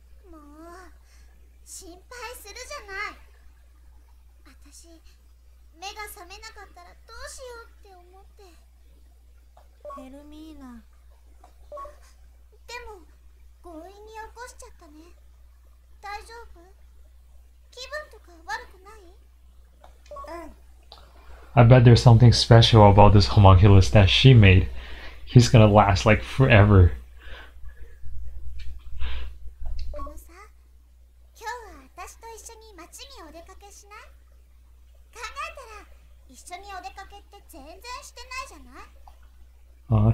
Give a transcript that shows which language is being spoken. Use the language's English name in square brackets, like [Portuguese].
[Japanese] もう心配するじゃない。私目が覚めなかったらどうしようって思って。ヘルミーナ、でも強引に起こしちゃったね。大丈夫？気分とか悪くない？うん。 [English] I bet there's something special about this homunculus that she made. He's gonna last like forever. [Japanese] あのさ、今日は私と一緒に街にお出かけしない？考えたら一緒にお出かけって全然してないじゃない？